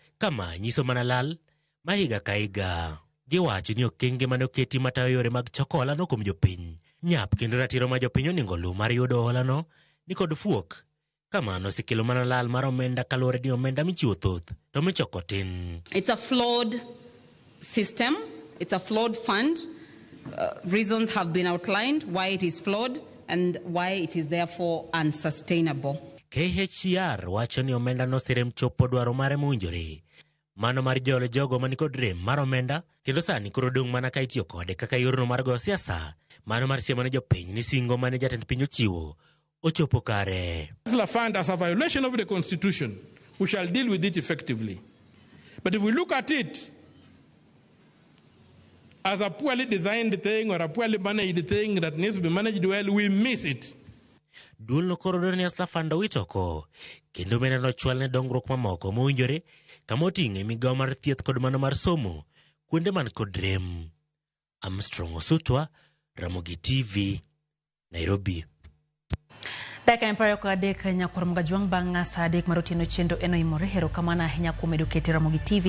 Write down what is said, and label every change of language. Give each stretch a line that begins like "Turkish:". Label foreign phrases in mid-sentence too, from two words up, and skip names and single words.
Luo (Kenya and Tanzania): Kama nyiso mana lal ma higa ka higa. Giwacho ni okenge mane oketi matayo yore mag choko hola no kuom jopiny nyap kendo ratiro ma jopiny onego luw mar yudo hola no ni kod fuok. Kamano sikelo mana lal mar omenda kaluwore ni omenda michiwo thoth to michoko tin.
English: It's a flawed system. It's a flawed fund. Reasons have been outlined why it is flawed and why it is therefore unsustainable.
Luo (Kenya and Tanzania): KHCR wacho ni omenda no serem chopo dwaro mare mowinjore. Mano mar jolo jogo mani kod rem mar omenda kendo sani koro dong' mana ka itiyo kode kaka yorno mar go siasa. Mano mar siemo ne jopiny ni singo mane jatend piny ochiwo ochopo kare.
English: Hustler Fund as a violation of the Constitution, we shall deal with it effectively. But if we look at it as a poorly designed thing or a poorly managed thing that needs to be managed well, we miss it.
Luo (Kenya and Tanzania): Duol no koro dwaro ni Hustler Fund owitoko kendo omenda no chwal ne dongruok mamoko mowinjore kama oting'e migawo mar thieth kod mano mar somo kuonde man kod rem. Armstrong Osutwa, Ramogi TV, Nairobi. Dakika empire kwa deka nyakwar mgajuang banga saa dek marotino chendo eno imore hero kamana hinya kumedo kete Ramogi TV.